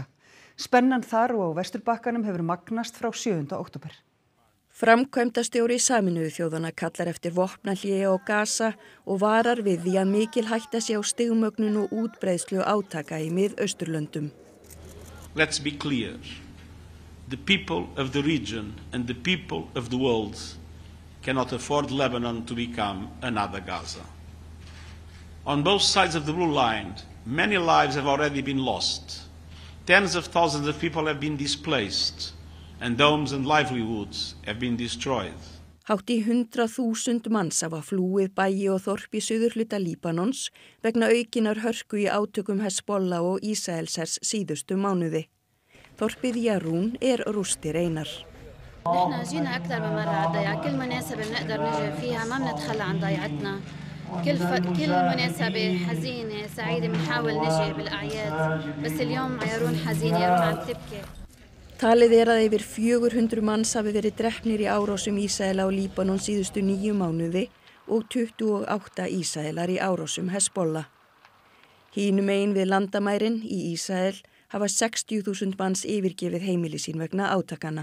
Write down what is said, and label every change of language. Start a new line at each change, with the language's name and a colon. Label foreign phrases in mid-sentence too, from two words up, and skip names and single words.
Icelandic: Spennan þar og á Vesturbakkanum hefur magnast frá 7. október. Framkvæmdastjóri Sameinuðu þjóðanna kallar eftir vopnahléi á Gaza og varar við því að mikil hætta sé á stigmögnun og útbreiðslu átaka í Mið-Austurlöndum.
English: Let's be clear. The people of the region and the people of the world cannot afford Lebanon to become another Gaza. On both sides of the blue line, many lives have already been lost. Tens of thousands of people have been displaced, and homes and livelihoods have been destroyed.
Icelandic: Hátt í 100.000 manns hafa flúið bæi og þorp í suðurhluta Líbanons vegna aukinnar hörku í átökum Hezbollah og Ísraelshers síðustu mánuði. Þorpið Jarún rústir einar.
Arabic: نحن جينا أكثر من مرة على الضيعة، كل مناسبة بنقدر نجي فيها ما بنتخلى عن ضيعتنا، كل مناسبة حزينة سعيدة بنحاول نجي بالأعياد، بس اليوم يارون حزينة، يارون عم تبكي.
Icelandic: Talið að yfir 400 manns hafi verið drepnir í árásum Ísraela á Líbanon síðustu 9 mánuði og 28 Ísraelar í árásum Hezbollah. Hinum megin við landamærin í Ísrael hafa 60.000 manns yfirgefið heimili sín vegna átakana.